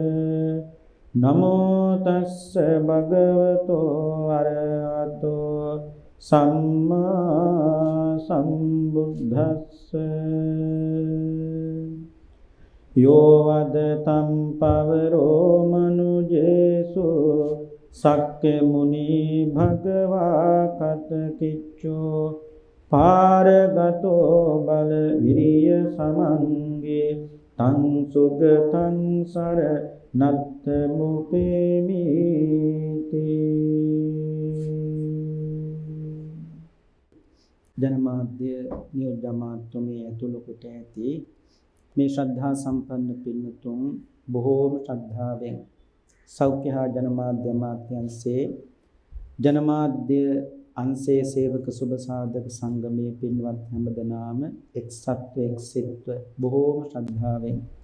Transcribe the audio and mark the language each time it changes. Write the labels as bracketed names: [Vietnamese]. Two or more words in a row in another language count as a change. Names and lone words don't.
[Pali] නමෝ තස්ස භගවතෝ අරහතෝ සම්මා සම්බුද්දස්ස යෝ වදතම් පවරෝ මනුජේසු සක්්‍ය මුනි භගවා කතකිච්චෝ පාරගතෝ බල විරිය සමංගේ තං සුගතං සර නත්ත මුපේමිති [Sinhala] ජනමාධ්‍ය නියෝජ්‍ය අමාත්‍යමේ ඇතුළු කොට ඇති මේ ශ්‍රද්ධා සම්පන්න පින්තුන් බොහෝම ශ්‍රද්ධාවෙන් සෞඛ්‍ය හා ජනමාධ්‍ය අමාත්‍යාංශයේ ජනමාධ්‍ය අංශයේ සේවක සුබ සාධක සංගමයේ පින්වත් හැමදෙනාම එක්සත්ව එක්සිත්ව බොහෝම ශ්‍රද්ධාවෙන්